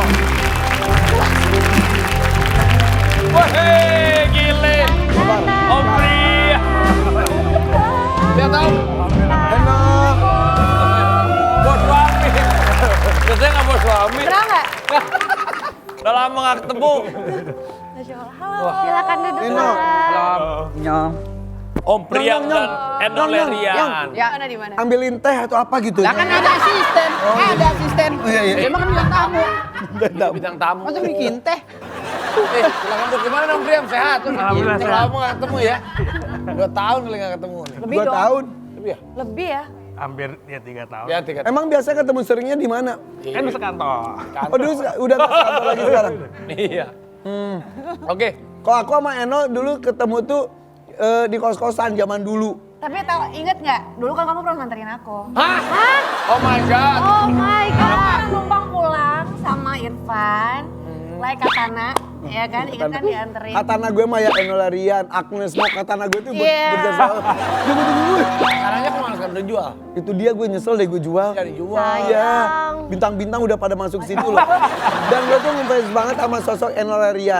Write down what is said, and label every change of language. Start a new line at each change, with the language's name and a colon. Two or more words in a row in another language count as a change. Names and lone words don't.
Indonesian: Wah, gile. Om Pri. Dia tahu. Eno. Bos suami. Biasanya nggak bos suami. Pernah nggak? Udah lama nggak ketemu. Halo, silakan duduk. Eno. Nyong. Om Priam Nyong, dan Eno Nyong, Nyong, Lerian. Ya. Mana di mana? Ambilin teh atau apa gitu. Lah kan ada asisten. Ada asisten. iya, iya. Emang kan bilang tamu. Bintang tamu. Masa bikin teh? Silakan duduk. Gimana Om Priam? Sehat? Alhamdulillah Udah sehat. lama nggak ketemu ya. 2 tahun kali nggak ketemu nih. 2 tahun. Lebih ya? Lebih ya? Hampir ya 3 tahun. Ya, 3 tahun. Emang biasa ketemu seringnya di mana? Kan bisa kantor. Oh dulu udah nggak kantor lagi sekarang. Iya. Oke. Kalau aku sama Eno dulu ketemu tuh di kos-kosan zaman dulu. Tapi inget nggak? Dulu kan kamu pernah nganterin aku. Hah?
English: Oh my God. Oh my god.
Indonesian: Aku numpang pulang sama Irfan, Lai Katana, ya kan? Ingat kan dianterin. Katana gue mah ya Eno Lerian, Agnes Mo, katana gue tuh Iya. berjasa. Tunggu. Caranya kemana sekarang udah jual? Itu dia gue nyesel deh gue jual. Gak dijual. Iya, bintang-bintang udah pada masuk situ loh. Dan gue tuh ngefans banget sama sosok Eno Lerian.